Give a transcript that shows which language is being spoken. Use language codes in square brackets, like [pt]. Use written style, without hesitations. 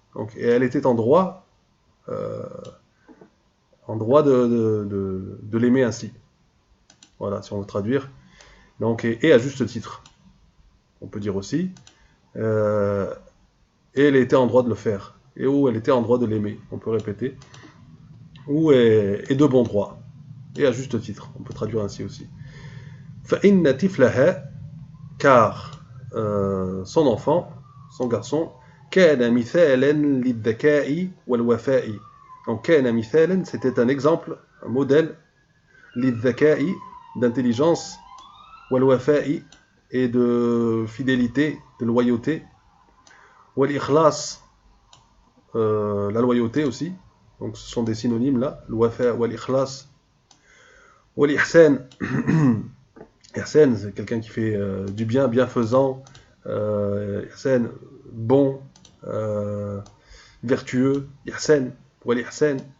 [fr] Donc, et elle était en droit de l'aimer ainsi. Voilà, si on veut traduire. Donc, et à juste titre. On peut dire aussi. Et elle était en droit de le faire. Et où elle était en droit de l'aimer. On peut répéter. Et de bon droit. Et à juste titre. On peut traduire ainsi aussi. [ar] فإن طفلها, [fr] car son enfant, son garçon, [ar] كان مثالا للذكاء والوفاء. [fr] Donc [ar] كان مثالا, [fr] c'était un exemple, un modèle, [ar] للذكاء, [fr] d'intelligence, [ar] والوفاء, [fr] et de fidélité, de loyauté, [ar] والإخلاص, [fr] la loyauté aussi. Donc ce sont des synonymes là, [ar] الوفاء والإخلاص. والإحسان, [fr] Ihsan, c'est quelqu'un qui fait du bien, bienfaisant, Ihsan, bon, vertueux, Ihsan, wal Ihsan.